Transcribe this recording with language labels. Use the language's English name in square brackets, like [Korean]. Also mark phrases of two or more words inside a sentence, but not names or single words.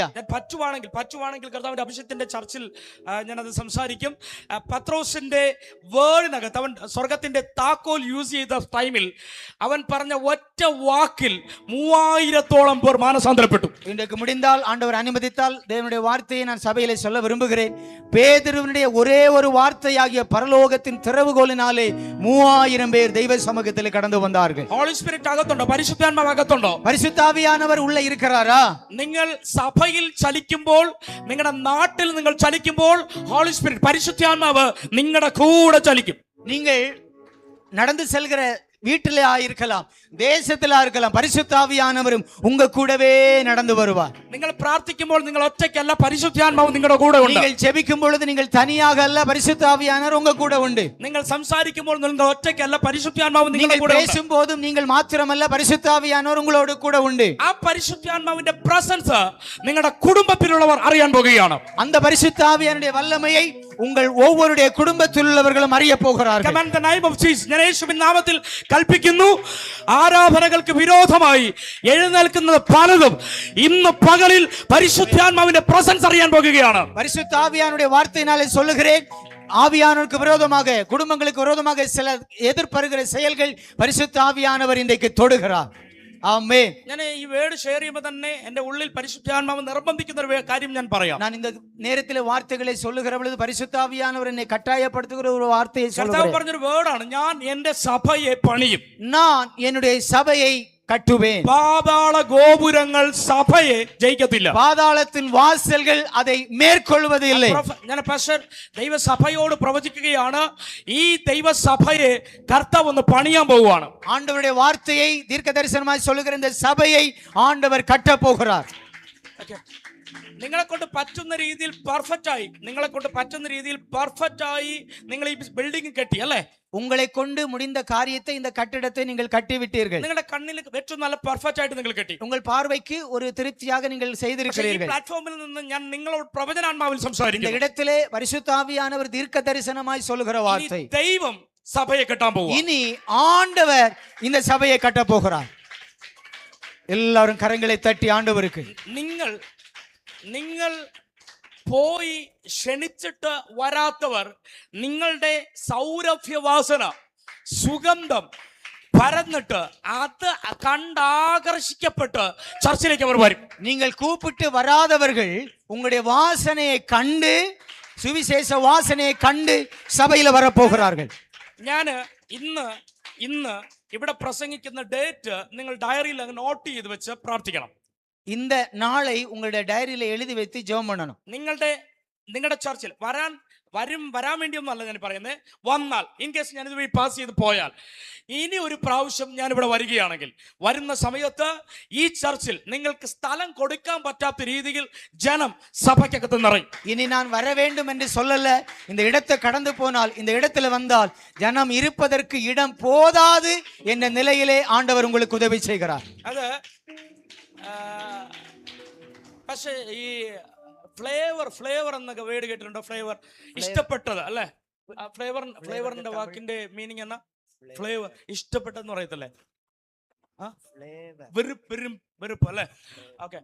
[Malayalam] ഞാൻ പറ്റുവാണെങ്കിൽ കർത്താവിന്റെ അഭിഷേകത്തിന്റെ ചർച്ചിൽ ഞാനത് സംസാരിക്കും. പത്രോസിന്റെ വേർഡിനകത്ത് അവൻ സ്വർഗത്തിന്റെ താക്കോൽ യൂസ് ചെയ്ത ടൈമിൽ അവൻ പറഞ്ഞ ഒറ്റ വാക്കിൽ 3000-ഓളം പേർ മാനസാന്തരപ്പെട്ടു. [Tamil] இன்றைக்கு முடிந்தால் ஆண்டவர் அனுமதித்தால் தேவனுடைய வார்த்தையை நான் சபையிலே சொல்ல விரும்புகிறேன். பேதுருவினுடைய ஒரே ஒரு வார்த்தையாகிய பரலோகத்தின் திறவுகோலினாலே 3000 பேர் தெய்வ சமூகத்தில் கடந்து வந்தார்கள். [English] Holy Spirit [Malayalam] അകത്തുണ്ടോ? പരിശുദ്ധാത്മാവ് അകത്തുണ്ടോ? [Tamil] பரிசுத்த ஆவியானவர் உள்ள இருக்கிறாரா? [Malayalam] നിങ്ങൾ സഭയിൽ ചലിക്കുമ്പോൾ, നിങ്ങളുടെ നാട്ടിൽ നിങ്ങൾ ചലിക്കുമ്പോൾ [English] Holy Spirit [Malayalam] പരിശുദ്ധാത്മാവ് നിങ്ങളുടെ കൂടെ ചലിക്കും. [Tamil] நீங்கள் நடந்து செல்கிற வீட்டிலே இருக்கலாம், தேசத்திலே இருக்கலாம், பரிசுத்த ஆவியானவரும் உங்க கூடவே நடந்து வருவார். [Malayalam] നിങ്ങൾ പ്രാർത്ഥിക്കുമ്പോൾ നിങ്ങൾ ഒറ്റയ്ക്കല്ല, പരിശുദ്ധാത്മാവ് നിങ്ങളുടെ കൂടെ ഉണ്ട്. [Tamil] நீங்கள் ஜெபிக்கும் பொழுது நீங்கள் தனியாக அல்ல, பரிசுத்த ஆவியானவர் உங்க கூட உண்டு. [Malayalam] നിങ്ങൾ സംസാരിക്കുമ്പോൾ നിങ്ങൾ ഒറ്റയ്ക്കല്ല, പരിശുദ്ധാത്മാവ് നിങ്ങളുടെ [Tamil] நீங்கள் [Malayalam] കൂടെ ഉണ്ട്. [Tamil] பேசும்போதும் நீங்கள் மாத்திரமல்ல, பரிசுத்த ஆவியானவர் உங்களோடு கூட உண்டு. [Malayalam] ആ പരിശുദ്ധാത്മാവിന്റെ പ്രസൻസ് നിങ്ങളുടെ കുടുംബത്തിലുള്ളവർ അറിയാൻ പോകുകയാണ്. [Tamil] அந்த பரிசுத்த ஆவியானுடைய வல்லமையை உங்கள் ஒவ்வொருடைய குடும்பத்தில் உள்ளவர்களும் அறிய போகிறார்கள். [English] Command the name of Jesus. [Malayalam] ഞാൻ യേശുവിൻ നാമത്തിൽ കൽപ്പിക്കുന്നു, ആരാധനകൾക്ക് വിരോധമായി എഴുന്നേൽക്കുന്നത് പലതും ഇന്ന് പകലിൽ പരിശുദ്ധാത്മാവിന്റെ പ്രസൻസ് അറിയാൻ പോകുകയാണ്. [Tamil] பரிசுத்த ஆவியானுடைய வார்த்தையினாலே சொல்லுகிறேன், ஆவியானவருக்கு விரோதமாக, குடும்பங்களுக்கு விரோதமாக சில எதிர்ப்பருகிற செயல்கள் பரிசுத்த ஆவியானவர் இன்றைக்கு தொடுகிறார். ஆமென். [Malayalam] ഞാൻ ഈ വേർഡ് ഷെയർ ചെയ്യുമ്പോൾ തന്നെ എന്റെ ഉള്ളിൽ പരിശുദ്ധാത്മാവ് നിർബന്ധിക്കുന്ന ഒരു കാര്യം ഞാൻ പറയാം. [Tamil] நான் இந்த நேரத்தில் வார்த்தைகளை சொல்லுகிற பொழுது பரிசுத்த ஆவியானவர் என்னை கட்டாயப்படுத்துகிற ஒரு வார்த்தையை [Malayalam] കർത്താവ് [Tamil] சொல்லுகிறேன். [Malayalam] പറഞ്ഞൊരു വേർഡാണ്, ഞാൻ എന്റെ സഭയെ പണിയും. [Tamil] நான் என்னுடைய சபையை கட்டுவேன். [Malayalam] പാതാള ഗോപുരങ്ങൾ സഭയെ ജയിക്കത്തില്ല. [Tamil] பாதாளத்தின் வாசல்கள் அதை மேற்கொள்வது இல்லை. [Malayalam] ഞാൻ പാസ്റ്റർ ദൈവസഭയോട് പ്രവചിക്കുകയാണ്, ഈ ദൈവസഭയെ കർത്താവ് ഒന്ന് പണിയാൻ പോവുകയാണ്. [Tamil] ஆண்டவருடைய வார்த்தையை தீர்க்க தரிசனமாய் சொல்லுகிற இந்த சபையை ஆண்டவர் கட்ட போகிறார். [Malayalam] നിങ്ങളെ കൊണ്ട് പറ്റുന്ന രീതിയിൽ പെർഫെക്റ്റ് ആയി നിങ്ങൾ ഈ ബിൽഡിംഗ് കെട്ടി അല്ലേ? [Tamil] உங்களை கொண்டு முடிந்த காரியத்தை, இந்த கட்டிடத்தை நீங்கள் கட்டிவிட்டீர்கள். [Malayalam] നിങ്ങളുടെ കണ്ണിൽ ഏറ്റവും നല്ല പെർഫെക്റ്റ് ആയിട്ട് നിങ്ങൾ കെട്ടി. [Tamil] உங்கள் பார்வைக்கு ஒரு திருப்தியாக நீங்கள் செய்திருக்கிறீர்கள். [Malayalam] പ്ലാറ്റ്ഫോമിൽ നിന്ന് ഞാൻ നിങ്ങളോട് പ്രവചനാത്മാവിൽ [Tamil] இந்த [Malayalam] സംസാരിക്കുന്നു. [Tamil] இடத்திலே பரிசுத்த ஆவியானவர் தீர்க்க தரிசனமாய் சொல்லுகிற வார்த்தை, [Malayalam] ദൈവം സഭയെ കെട്ടാൻ പോകും. [Tamil] இனி ஆண்டவர் இந்த சபையை கட்ட போகிறார். எல்லாரும் கரங்களை தட்டி ஆண்டவருக்கு. [Malayalam] നിങ്ങൾ പോയി ക്ഷണിച്ചിട്ട് വരാത്തവർ നിങ്ങളുടെ സൗരഭ്യവാസന, സുഗന്ധം പരന്നിട്ട് അത് കണ്ടാകർഷിക്കപ്പെട്ട് ചർച്ചിലേക്ക് അവർ വരും. [Tamil] நீங்கள் கூப்பிட்டு வராதவர்கள் உங்களுடைய வாசனையை கண்டு, சுவிசேஷ வாசனையை கண்டு சபையில வரப்போகிறார்கள். [Malayalam] ഞാൻ ഇന്ന് ഇവിടെ പ്രസംഗിക്കുന്ന ഡേറ്റ് നിങ്ങൾ ഡയറിയിൽ അങ്ങ് നോട്ട് ചെയ്ത് വെച്ച് പ്രാർത്ഥിക്കണം. [Tamil] இந்த நாளை உங்களுடைய டைரியில எழுதி வைத்து ஜெபம் பண்ணணும். [Malayalam] നിങ്ങളുടെ ചർച്ചിൽ വരാൻ വേണ്ടിയൊന്നും അല്ല ഞാൻ പറയുന്നത്. വന്നാൽ [English] in case [Malayalam] ഞാൻ ഇതുവഴി പാസ് ചെയ്ത് പോയാൽ, ഇനി ഒരു പ്രാവശ്യം ഞാൻ ഇവിടെ വരികയാണെങ്കിൽ, വരുന്ന സമയത്ത് ഈ ചർച്ചിൽ നിങ്ങൾക്ക് സ്ഥലം കൊടുക്കാൻ പറ്റാത്ത രീതിയിൽ ജനം സഭയ്ക്കകത്ത് നിറയും. [Tamil] இனி நான் வர வேண்டும் என்று சொல்லல, இந்த இடத்தை கடந்து போனால், இந்த இடத்துல வந்தால் ஜனம் இருப்பதற்கு இடம் போதாது என்ற நிலையிலே ஆண்டவர் உங்களுக்கு உதவி செய்கிறார். [Malayalam] അത് പക്ഷേ ഈ ഫ്ലേവർ എന്നൊക്കെ വേർഡ് കേട്ടിട്ടുണ്ടോ? ഫ്ലേവർ, ഇഷ്ടപ്പെട്ടത് അല്ലെ? ഫ്ലേവറിന്റെ വാക്കിന്റെ മീനിങ് എന്നാ? ഫ്ലേവർ, ഇഷ്ടപ്പെട്ടെന്ന് പറയത്തില്ലേ? വെറുപ്പ് അല്ലെ? ഓക്കെ.